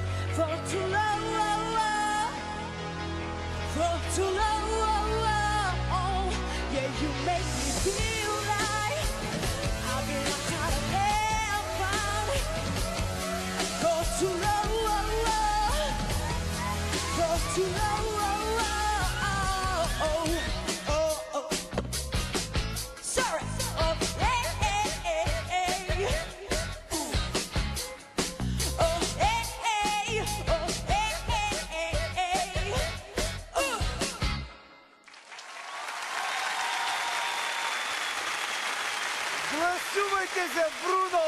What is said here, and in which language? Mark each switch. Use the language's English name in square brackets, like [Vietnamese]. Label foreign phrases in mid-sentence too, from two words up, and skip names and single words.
[English] For too long, for too long, yeah, you make me feel like I've been out of heaven. For too long, for too long, sorry. Oh, hey, hey, hey, hey. Oh, hey, hey, oh, hey, hey, hey, hey. [Bulgarian] Гласувайте за Бруно!